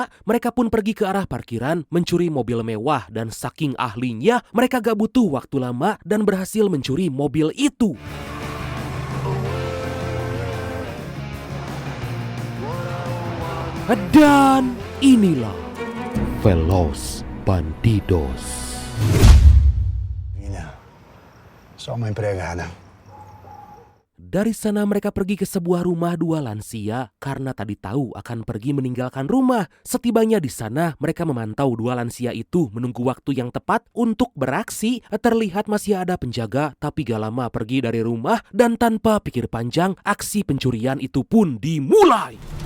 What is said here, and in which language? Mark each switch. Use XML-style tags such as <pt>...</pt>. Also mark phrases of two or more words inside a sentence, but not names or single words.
<id>Mereka pun pergi ke arah parkiran mencuri mobil mewah dan saking ahlinya mereka gak butuh waktu lama dan berhasil mencuri mobil itu. Dan inilah Veloz Bandidos.</id> <pt>Mina, sou uma empregada.</pt> <id>Dari sana mereka pergi ke sebuah rumah dua lansia karena tadi tahu akan pergi meninggalkan rumah. Setibanya di sana mereka memantau dua lansia itu menunggu waktu yang tepat untuk beraksi. Terlihat masih ada penjaga tapi gak lama pergi dari rumah dan tanpa pikir panjang aksi pencurian itu pun dimulai.</id>